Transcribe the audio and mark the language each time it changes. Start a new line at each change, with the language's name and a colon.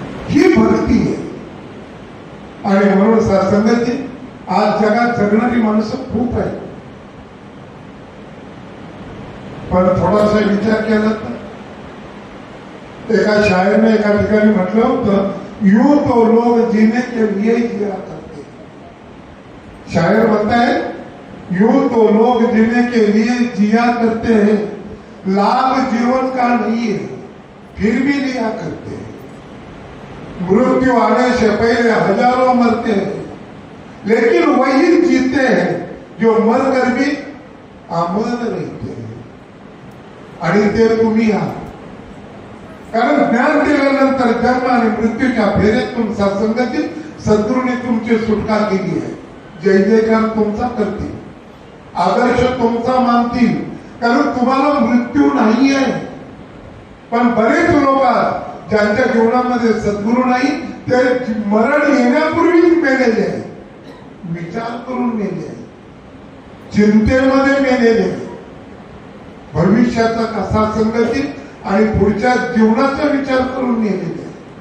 Marathi: ही भक्ती आहे. आणि म्हणून सत्संगाची आज जगात जगणारी माणसं खूप आहेत. पण थोडासा विचार केला तर एका शायरने एका ठिकाणी म्हटलं होतं,
Hindi: यूं तो लोग जीने के लिए जिया करते.
Marathi: शायर म्हणताय,
Hindi: यूं तो लोग जीने के लिए जिया करते हैं, लाभ जीवन का नहीं है फिर भी लिया करते हैं. मृत्यु आने से पहले हजारों मरते हैं, लेकिन वही जीते हैं जो मर कर भी अमर रहते हैं.
Marathi: आणि ते तुम्ही आहात. कारण ज्ञान दिल्यानंतर जन्म आणि मृत्यूच्या फेऱ्यातून सत्संगाची सद्गुरूंनी तुमची सुटका केली आहे. जय जयकार तुमचा करतील, आदर्श तुमचा मानतील. कारण तुम्हाला मृत्यू नाही आहे. पण बरेच लोक ज्यांच्या जीवनामध्ये सद्गुरू नाही, ते मरण येण्यापूर्वीच मेलेले आहे, विचार करून मेले आहे, चिंतेमध्ये मेलेले आहे, भविष्याचा कसा संगती आणि पुढच्या जीवनाचा विचार करून मेलेले आहे.